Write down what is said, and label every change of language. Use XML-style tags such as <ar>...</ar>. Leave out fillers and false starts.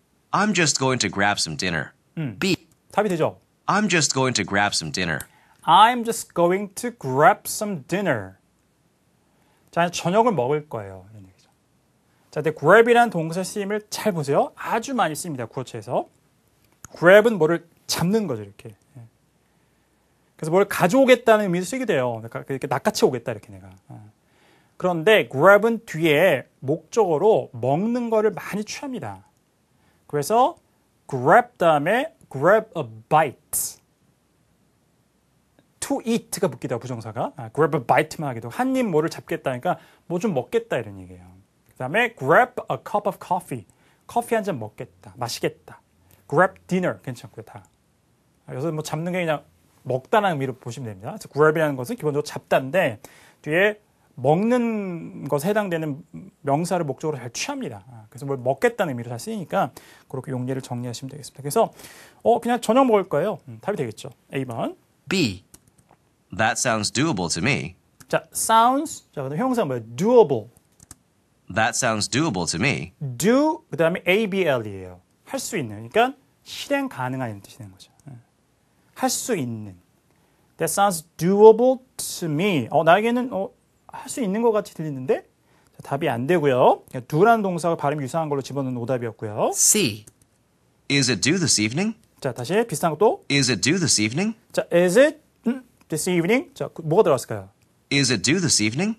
<en>I'm just going to grab some dinner. B.</en> <ko>답이 되죠?</ko> <en>I'm just going to grab some dinner. I'm just going to grab some dinner.</en> <ko>자, 저녁을 먹을 거예요. 이런 얘기죠. 자, 근데 grab이라는 동사 쓰임을 잘 보세요. 아주 많이 씁니다. 구어체에서. grab은 뭐를 잡는 거죠, 이렇게. 그래서 뭘 가져오겠다는 의미로 쓰게 돼요. 이렇게 낚아채 오겠다, 이렇게 내가. 그런데 grab은 뒤에 목적어로 먹는 거를 많이 취합니다. 그래서 grab 다음에</ko> <en>grab a bite.</en> <ko>to eat가 붙기도 하고 부정사가.</ko> <en>grab a bite</en> <ko>만 하기도 하고 한 입 뭐를 잡겠다니까 뭐 좀 먹겠다 이런 얘기예요. 그 다음에</ko> <en>grab a cup of coffee.</en> <ko>커피 한 잔 먹겠다. 마시겠다.</ko> <en>grab dinner</en> <ko>괜찮고요. 다. 여기서 뭐 잡는 게 그냥 먹다라는 의미로 보시면 됩니다. 그래서 grab이라는 것은 기본적으로 잡다인데 뒤에 먹는 것에 해당되는 명사를 목적으로 잘 취합니다. 그래서 뭘 먹겠다는 의미로 잘 쓰이니까 그렇게 용례를 정리하시면 되겠습니다. 그래서 그냥 저녁 먹을 거예요. 답이 되겠죠. A번.</ko> <en>B. That sounds doable to me. 자, sounds.</en> <ko>자, 그다음 형용사 뭐예요?</ko> <en>doable. That sounds doable to me.</en> <ko>do 그다음에 abl이에요. 할 수 있는. 그러니까 실행 가능한 이런 뜻이 되는 거죠. 할 수 있는.</ko> <en>That sounds doable to me.</en> <ko>나에게는 할 수 있는 것 같이 들리는데 자, 답이 안 되고요. do라는 동사가 발음이 유사한 걸로 집어넣은 오답이었고요.</ko> <en>C. Is it due this evening?</en> <ko>자, 다시 비슷한 것도.</ko> <en>Is it due this evening? 자, is it this evening? 자,</en> <ko>뭐가 들어갔을까요?</ko> <en>Is it due this evening?</en>